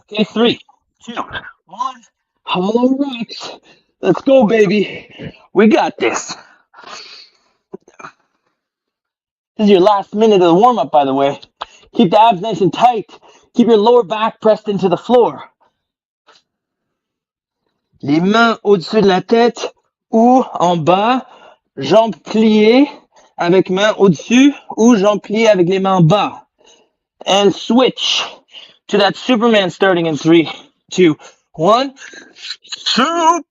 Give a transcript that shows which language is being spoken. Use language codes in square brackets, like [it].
[en] Okay, 3, 2, 1, hollow rocks. Let's go, baby. We got this. This is your last minute of the warm-up, by the way. Keep the abs nice and tight. Keep your lower back pressed into the floor. [fr] Les mains au-dessus de la tête ou en bas, jambes pliées avec mains au-dessus ou jambes pliées avec les mains en bas. [en] And switch to that Superman starting in 3, 2, 1. Superman!